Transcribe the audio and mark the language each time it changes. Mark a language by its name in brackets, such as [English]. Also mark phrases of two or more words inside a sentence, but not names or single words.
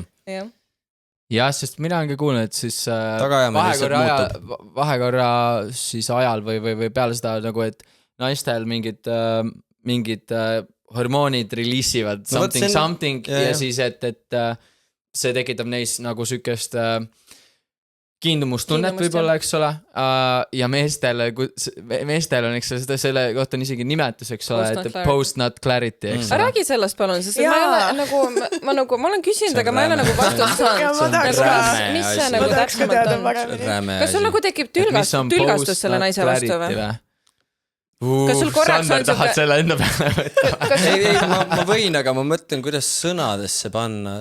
[Estonian] Jah, sest mina olen ka kuulnud, et siis vahekorra siis ajal või peale seda nagu, et naistel mingid hormoonid reliisivad something ja siis, et see tekitab neis nagu sükest kiindumustunnet võib-olla, eks ole, ja meestel on, eks ole, selle kohta on isegi nimetus, eks ole, et [English] post-nut clarity, [Estonian] eks ole. Räägi sellest palun, sest ma olen küsinud, aga ma ei ole nagu vastust saanud. Mis see nagu täpsemalt on? Kas sul nagu tekib tülgastus selle naise vastu või? Kas sul korraks Sander, tahad selle enda peale võtta? Ei, ma võin, aga ma mõtlen, kuidas sõnadesse panna.